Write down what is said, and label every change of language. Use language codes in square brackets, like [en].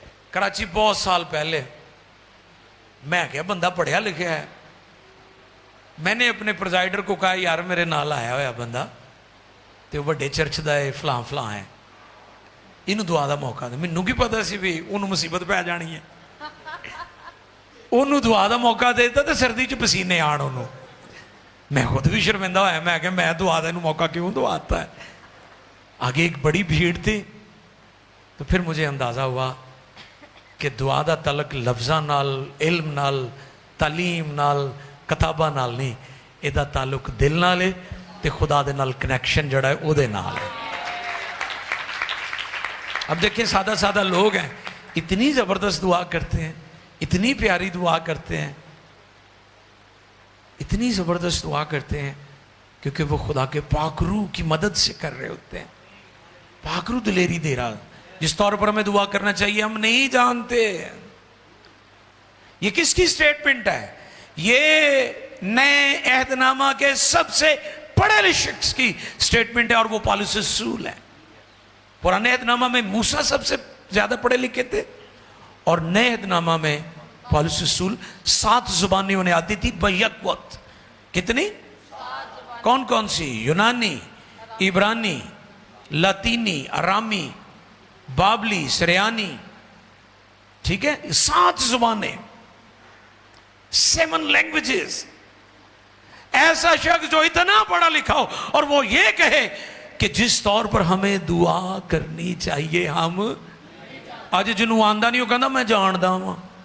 [pa] کراچی بہت سال پہلے میں کیا بندہ پڑھیا لکھیا ہے، [ur] میں نے اپنے پرزائڈر کو کہا [pa] یار میرے نال آیا ہوا بندہ تو وڈے چرچ دا ہے فلاں فلاں ہے، انہوں دعا دا موقع دے. مینوں کی پتا سی بھی انہوں مصیبت پہ جانی ہے. انہوں دعا دا موقع دیتا تو سردی چ پسینے آن انہوں. میں خود بھی شرمندہ ہوا، میں کہ میں دعا دا موقع کیوں دعاتا ہے. [ur] آگے ایک بڑی بھیڑ تھی. تو پھر مجھے اندازہ ہوا کہ [pa] دعا دا تعلق لفظاں نال، علم نال، تعلیم نال، کتاباں نال نہیں، یہ دا تعلق دل نال ہے تے خدا دے نال کنیکشن جڑا ہے او دے نال ہے. [ur] اب دیکھیں سادہ سادہ لوگ ہیں، اتنی زبردست دعا کرتے ہیں، اتنی پیاری دعا کرتے ہیں، اتنی زبردست دعا کرتے ہیں، کیونکہ وہ خدا کے پاک روح کی مدد سے کر رہے ہوتے ہیں. [pa] پاک روح دلیری دے رہا. [ur] جس طور پر ہمیں دعا کرنا چاہیے ہم نہیں جانتے. یہ کس کی سٹیٹمنٹ ہے؟ یہ نئے عہد نامہ کے سب سے پڑھے لکھے شخص کی سٹیٹمنٹ ہے، اور وہ پالوس رسول ہے. پرانے عہد نامہ میں موسیٰ سب سے زیادہ پڑھے لکھے تھے، اور نئے عہد نامہ میں پالوس رسول 7 زبانیں انہیں آتی تھی بیک وقت. کتنی؟ کون کون سی؟ یونانی، عبرانی، لاطینی، ارامی، بابلی، سریانی. ٹھیک ہے، 7 زبانیں، 7 لینگویجز. ایسا شخص جو اتنا پڑھا لکھا ہو اور وہ یہ کہے کہ جس طور پر ہمیں دعا کرنی چاہیے ہم آج [pa] جنہوں آندہ نہیں ہو کہنا میں جاندہ ہوں.